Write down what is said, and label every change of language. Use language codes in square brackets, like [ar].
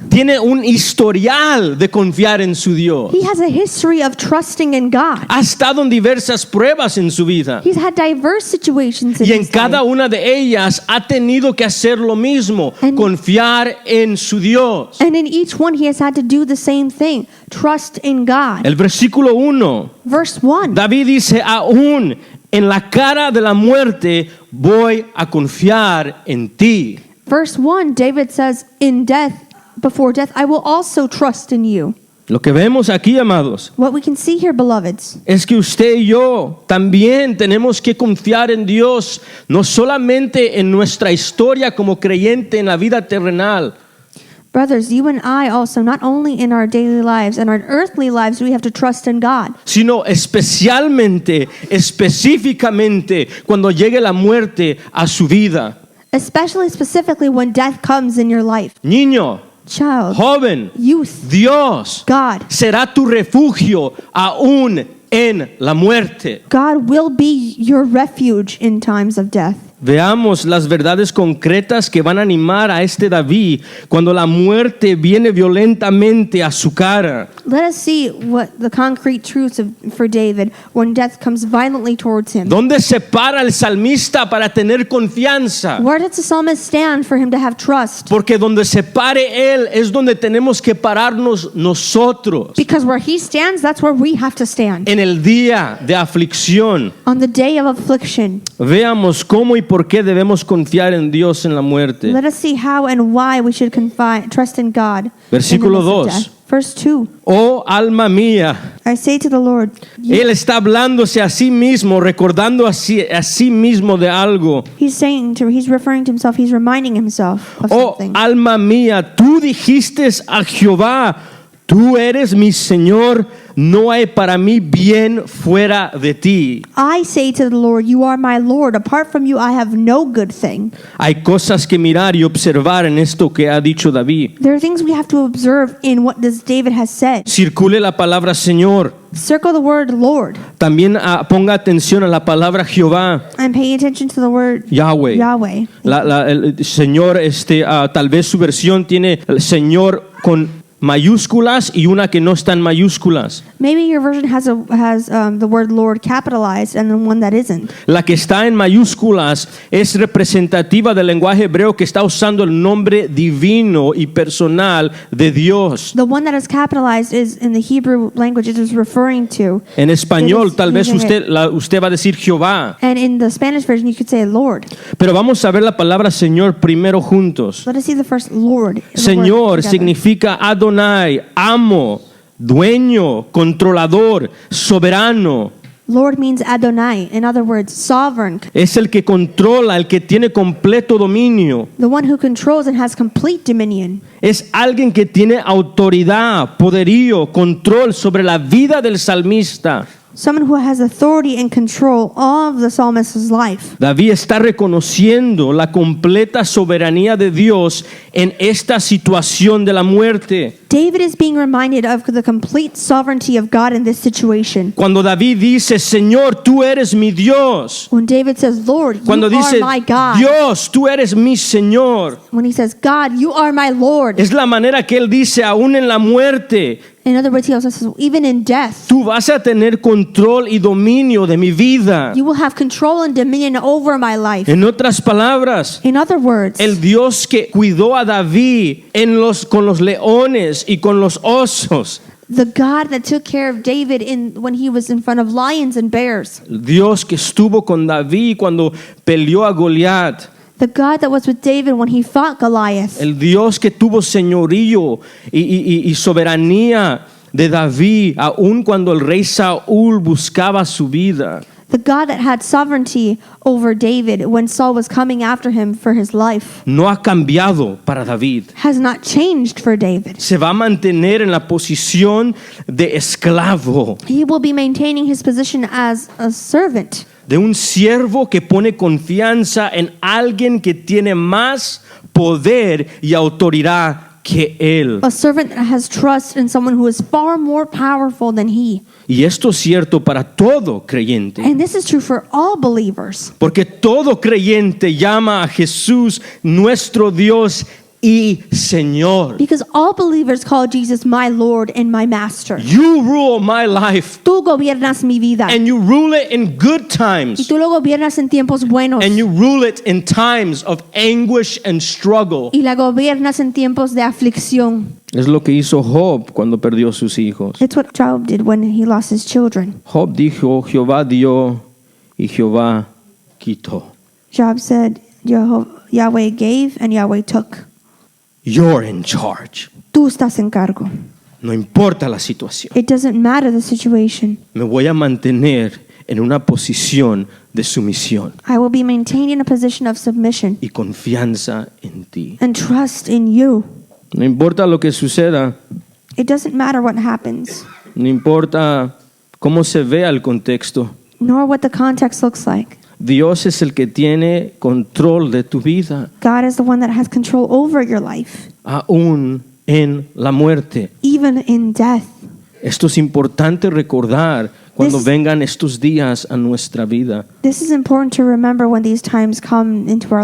[es] Tiene un historial de confiar en su Dios. [en] He has a history of trusting in God. [es] Ha estado en diversas pruebas en su vida. [en] He's had diverse situations in [es] Y en [en] his [es] cada [en] life. [es] una de ellas ha tenido que hacer lo mismo, [en] And- [es] confiar en su Dios. [en] And in each one, he has had to do the same thing. Trust in God. [es] El versículo 1, [en] Verse 1. [es] David dice, aún en la cara de la muerte voy a confiar en ti. [en] Verse 1, David says, in death, before death, I will also trust in you. [es] Lo que vemos aquí, amados, [en] What we can see here, beloveds, [es] es que usted y yo también tenemos que confiar en Dios, no solamente en nuestra historia como creyente en la vida terrenal, [en] brothers, you and I also, not only in our daily lives and our earthly lives, we have to trust in God. [es] sino específicamente cuando llegue la muerte a su vida. [en] Especially, specifically, when death comes in your life. [es] Niño, [en] Child, [es] joven, [en] youth, [es] Dios [en] God. [es] será tu refugio aún en la muerte. [en] God will be your refuge in times of death. [es] Veamos las verdades concretas que van a animar a este David cuando la muerte viene violentamente a su cara. [en] Let us see what the concrete truths for David when death comes violently towards him. [es] ¿Dónde se para el salmista para tener confianza? [en] Where does the psalmist stand for him to have trust? [es] Porque donde se pare él es donde tenemos que pararnos nosotros. [en] Because where he stands, that's where we have to stand. [es] En el día de aflicción, [en] On the day of affliction, [es] veamos cómo y por qué debemos confiar en Dios en la muerte. [en] let us see how and why we should trust in God. [es] Versículo [en] in the midst of [es] 2. [en] death. Verse 2. [es] Oh alma mía, [en] I say to the Lord, [es] él está hablándose a sí mismo, recordando a sí mismo de algo. [en] he's referring to himself, he's reminding himself of [es] Oh [en] something. [es] alma mía, tú dijiste a Jehová, tú eres mi Señor, no hay para mí bien fuera de ti. [en] I say to the Lord, you are my Lord. Apart from you, I have no good thing. [es] Hay cosas que mirar y observar en esto que ha dicho David. [en] There are things we have to observe in what this David has said. [es] Circule la palabra Señor. [en] Circle the word Lord [es] También ponga atención a la palabra Jehová, [en] and pay attention to the word Yahweh. Yahweh. [es] El Señor, tal vez su versión tiene el Señor con mayúsculas y una que no está en mayúsculas. [en] Maybe your version has the word Lord capitalized and the one that isn't. [es] La que está en mayúsculas es representativa del lenguaje hebreo que está usando el nombre divino y personal de Dios. [en] The one that is capitalized is in the Hebrew language it is referring to. [es] En español [en] It is [es] tal vez [en] using [es] usted va a decir Jehová. [en] And in the Spanish version you could say Lord. [es] Pero vamos a ver la palabra Señor primero juntos. [en] Let us see the first Lord. The word [es] Señor [en] together. [es] significa Adonai, amo, dueño, controlador, soberano. [en] Lord means Adonai. In other words, sovereign. [es] Es el que controla, el que tiene completo dominio. [en] The one who controls and has complete dominion. [es] Es alguien que tiene autoridad, poderío, control sobre la vida del salmista. [en] Someone who has authority and control of the psalmist's life. [es] David está reconociendo la completa soberanía de Dios en esta situación de la muerte. [en] David is being reminded of the complete sovereignty of God in this situation. [es] Cuando David dice, Señor, tú eres mi Dios. [en] When David says, Lord, you [es] Cuando [en] are [es] dice, [en] my God. [es] Dios, tú eres mi Señor. [en] When he says, God, you are my Lord. [es] Es la manera que él dice, aún en la muerte, [en] In other words, he also says, even in death, [es] tú vas a tener control y dominio de mi vida. [en] you will have control and dominion over my life. [es] En otras palabras, [en] In other words, [es] el Dios que cuidó a David con los leones y con los osos. [en] the God that took care of David when he was in front of lions and bears. [es] El Dios que estuvo con David cuando peleó a Goliat. [en] The God that was with David when he fought Goliath. [es] El Dios que tuvo señorío y soberanía de David, aun cuando el rey Saúl buscaba su vida. [en] The God that had sovereignty over David when Saul was coming after him for his life [es] No ha cambiado para David. [en] has not changed for David. [es] Se va a mantener en la posición de esclavo, [en] He will be maintaining his position as a servant, [es] de un siervo que pone confianza en alguien que tiene más poder y autoridad que él. [en] a servant that has trust in someone who is far more powerful than he. [es] Y esto es cierto para todo creyente. [en] And this is true for all believers. [es] Porque todo creyente llama a Jesús nuestro Dios y Señor. [en] Because all believers call Jesus my Lord and my Master. You rule my life, [es] Tú gobiernas mi vida. [en] and you rule it in good [es] Y [en] times, [es] tú lo gobiernas en tiempos buenos. [en] and you rule it in times of anguish and struggle. [es] Y la gobiernas en tiempos de aflicción. Es lo que hizo Job cuando perdió sus hijos. [en] It's what Job did when he lost his children. [es] Job dijo, Jehová dio y Jehová quitó. [en] Job said, Yahweh gave and Yahweh took. You're in charge. [es] Tú estás en cargo. No importa la situación. [en] It doesn't matter the situation. [es] Me voy a mantener en una posición de sumisión [en] I will be maintaining a position of submission [es] y confianza en ti. [en] and trust in you. [es] No importa lo que suceda, [en] It doesn't matter what happens, [es] no importa cómo se vea el contexto. [en] nor what the context looks like. [es] Dios es el que tiene control de tu vida, [en] God is the one that has control over your life, [es] aún en la muerte. [en] even in death. [es] Esto es importante recordar cuando [en] This- [es] vengan estos días a nuestra vida. [en] This is important to remember when these times come into our